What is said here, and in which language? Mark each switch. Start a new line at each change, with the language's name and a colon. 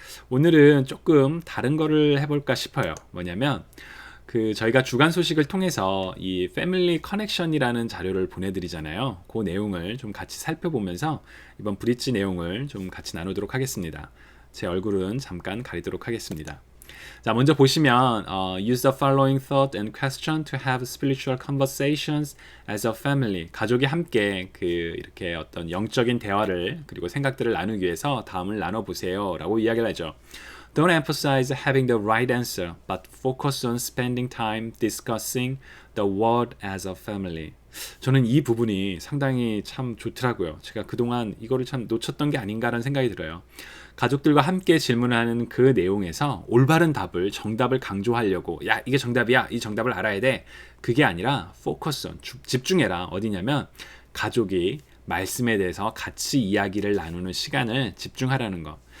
Korean: 오늘은 조금 다른 거를 해볼까 싶어요. 뭐냐면 저희가 주간 소식을 통해서 이 패밀리 커넥션이라는 자료를 보내드리잖아요. 그 내용을 좀 같이 살펴보면서 이번 브릿지 내용을 좀 같이 나누도록 하겠습니다. 제 얼굴은 잠깐 가리도록 하겠습니다. 자, 먼저 보시면
English: use the following thought and question to have spiritual conversations as a family.
Korean: 가족이 함께 이렇게 어떤 영적인 대화를 그리고 생각들을 나누기 위해서 다음을 나눠보세요라고 이야기를 하죠.
English: Don't emphasize having the right answer, but focus on spending time discussing the word as a family.
Korean: 저는 이 부분이 상당히 참 좋더라고요. 제가 그동안 이거를 참 놓쳤던 게 아닌가라는 생각이 들어요. 가족들과 함께 질문하는 그 내용에서 올바른 답을, 정답을 강조하려고 야, 이게 정답이야. 이 정답을 알아야 돼. 그게 아니라
English: focus on,
Korean: 집중해라. 어디냐면 가족이 말씀에 대해서 같이 이야기를 나누는 시간을 집중하라는 것.